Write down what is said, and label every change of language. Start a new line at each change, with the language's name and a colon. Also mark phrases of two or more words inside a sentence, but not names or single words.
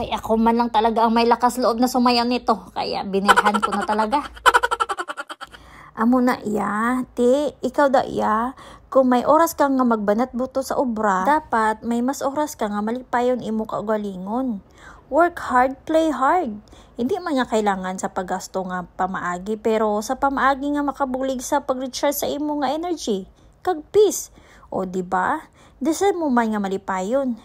Filipino: Kaya ako man lang talaga ang may lakas loob na sumayaw nito. Kaya binilhan ko na talaga.
Hiligaynon: Amo na te, ikaw da kung may oras ka nga magbanat buto sa obra, dapat may mas oras ka nga malipayon imo kaugalingon.
English: Work hard, play hard.
Hiligaynon: Hindi man nga kailangan sa paggasto nga pamaagi, pero sa pamaagi nga makabulig sa pag-recharge sa imo nga energy. Kag peace. O diba? Deserve mo man nga malipayon.